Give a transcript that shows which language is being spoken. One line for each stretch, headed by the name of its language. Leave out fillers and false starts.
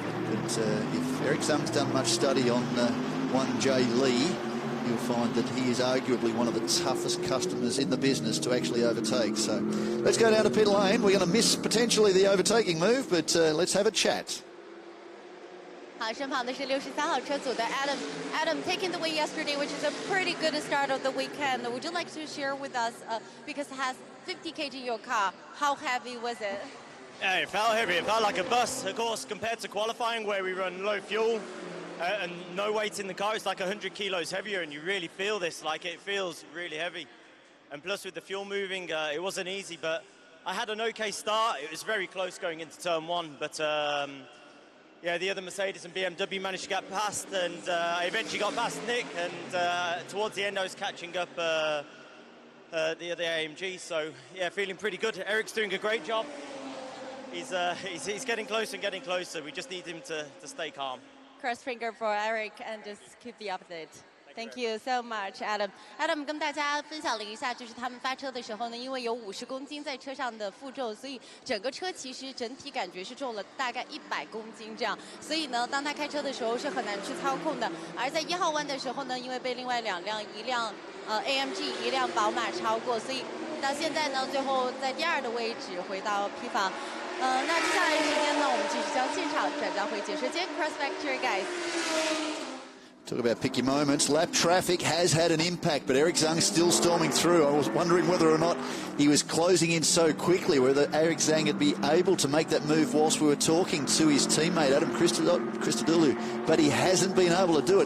English: But if Eric Zhang's done much study on 1J Lee, you'll find that he is arguably one of the toughest customers in the business to actually overtake. So let's go down to pit lane. We're going to miss potentially the overtaking move, but let's have a chat.
Chinese: 好，身旁的是63号车组的 Adam.
English: Adam, taking the win yesterday, which is a pretty good start of the weekend. Would you like to share with us, because it has 50 kg in your car, how heavy was it? Yeah, it felt heavy. It felt like a bus. Of course, compared to qualifying where we run low fuel and no weight in the car, it's like 100 kilos heavier, and you really feel this. Like, it feels really heavy. And plus, with the fuel moving, it wasn't easy, but I had an okay start. It was very close going into turn one, but yeah, the other Mercedes and BMW managed to get past, and I eventually got past Nick, and towards the end I was catching up the other AMG, so yeah, feeling pretty good. Eric's doing a great job. He's getting closer and getting closer. We just need him to stay calm. Cross finger for Eric and just keep the update. Thank you so much, Adam.
Chinese: Adam 跟大家分享了一下，就是他们发车的时候呢，因为有50公斤在车上的负重，所以整个车其实整体感觉是重了大概100公斤这样。所以呢，当他开车的时候是很难去操控的。而在1号弯的时候呢，因为被另外2辆，一辆AMG，一辆宝马超过，所以到现在呢，最后在第2的位置回到 P 房。那接下来时间呢，我们继续将现场转交回解说间 ，
English: Cross back to you guys. Talk about picky moments. Lap traffic has had an impact, but Eric Zhang still storming through. I was wondering whether or not he was closing in so quickly, whether Eric Zhang would be able to make that move whilst we were talking to his teammate, Adam Christodoulou, but he hasn't been able to do it.